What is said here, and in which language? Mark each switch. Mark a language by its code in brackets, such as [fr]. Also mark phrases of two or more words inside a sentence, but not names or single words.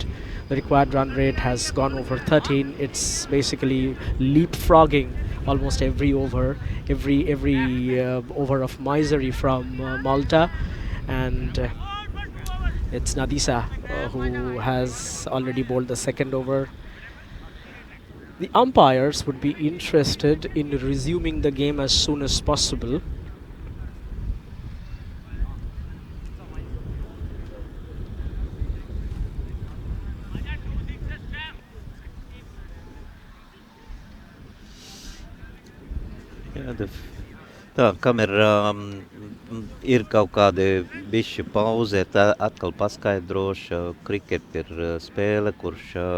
[en] The required run rate has gone over 13. It's basically leapfrogging almost every over, every over of misery from Malta, and it's Nadisa who has already bowled the second over. The umpires would be interested in resuming the game as soon as possible. [lv] jā, tā, kamēr ir kaut kādi bišķi pauze, tā atkal paskaidrošu, kriket ir spēle, kurš